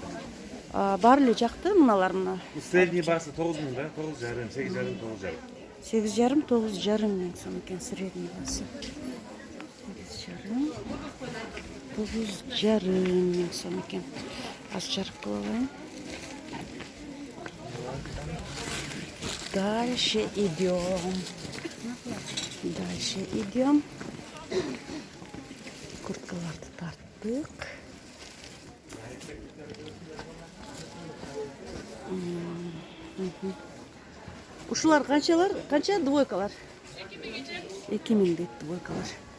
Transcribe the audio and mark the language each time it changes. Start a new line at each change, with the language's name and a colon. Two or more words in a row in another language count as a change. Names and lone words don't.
Kyrgyz: Бар эле жакты мыналар мына. Средний басы 9000 да? 9,5, 8,5, 9,5. 8,5 миң сом экен средний басы. 9,5 миң сом экен. Аз жарык кылып алайын.
Russian: Дальше идем. Дальше идем.
Kyrgyz: Курткаларды тарттык. Ушулар канчалар? Канча двойкалар? 2000 дейт двойкалар.